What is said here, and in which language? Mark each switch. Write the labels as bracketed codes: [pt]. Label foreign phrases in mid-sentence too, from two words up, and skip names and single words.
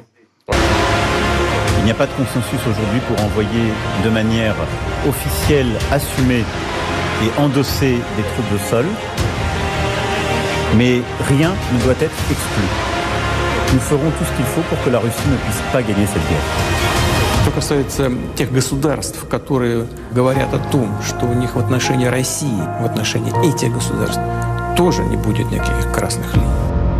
[fr] Il n'y a pas de consensus aujourd'hui pour envoyer de manière officielle, assumée et endossée des troupes de sol. Mais rien ne doit être exclu. Nous ferons tout ce qu'il faut pour que la Russie ne puisse pas gagner cette guerre. [ru] Что касается тех государств, которые говорят о том, что у них в отношении России, в отношении этих государств, тоже не будет никаких красных линий.